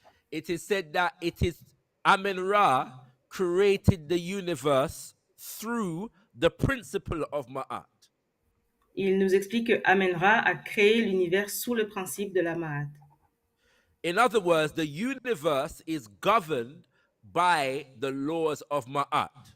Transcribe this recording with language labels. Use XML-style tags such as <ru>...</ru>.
<en>It is said that it is Amen Ra created the universe through the principle of Ma'at.</en> <fr>Il nous explique que Amen Ra a créé l'univers sous le principe de la Ma'at.</fr> <en>In other words, the universe is governed by the laws of Ma'at.</en>